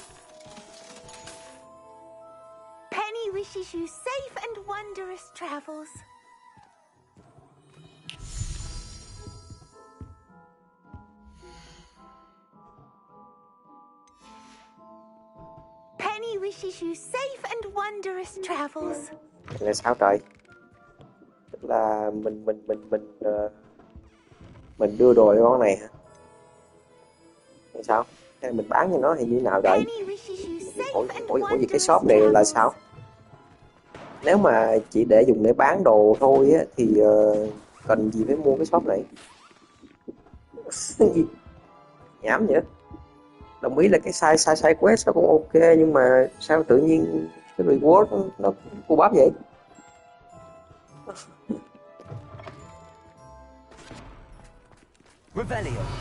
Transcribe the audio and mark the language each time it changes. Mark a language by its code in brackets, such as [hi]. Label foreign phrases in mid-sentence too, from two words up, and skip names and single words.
[en] Penny wishes you safe and wondrous travels. Penny wishes you safe and wondrous travels. [vi] Là sao trời? Tức là mình đưa đồ cho con này hả? Hay sao? Hay mình bán cho nó hay như nào vậy? Ủa gì cái shop này là sao? Nếu mà chỉ để dùng để bán đồ thôi á thì cần gì phải mua cái shop này? Nhảm vậy? Đồng ý là cái [en] side quest [vi] nó cũng ok, nhưng mà sao tự nhiên cái reward nó cô bắp vậy? [la] Revelio.